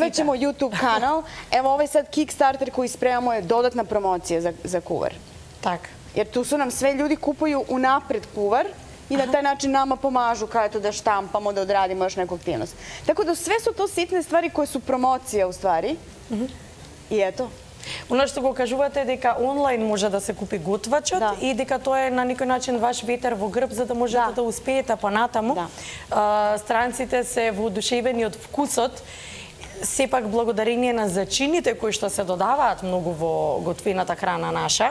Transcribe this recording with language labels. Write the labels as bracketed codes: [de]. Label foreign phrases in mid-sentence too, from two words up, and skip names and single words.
[sr] Da, imat ćemo YouTube kanal. Evo ovaj sad Kickstarter koji spremamo je dodatna promocija za kuvar. Tak. Jer tu su nam sve ljudi kupuju unapred kuvar i na taj način nama pomažu kao eto da štampamo, da odradimo još neku aktivnost. Tako da sve su to sitne stvari koje su promocija u stvari. I eto. [mk] Ono што го кажувате дека онлайн може да се купи готвачот и дека тоа е на некој начин ваш ветер во грб за да можете да успеете понатаму. Странците се воодушевени од вкусот, сепак благодарение на зачините кои што се додаваат многу во готвената храна наша.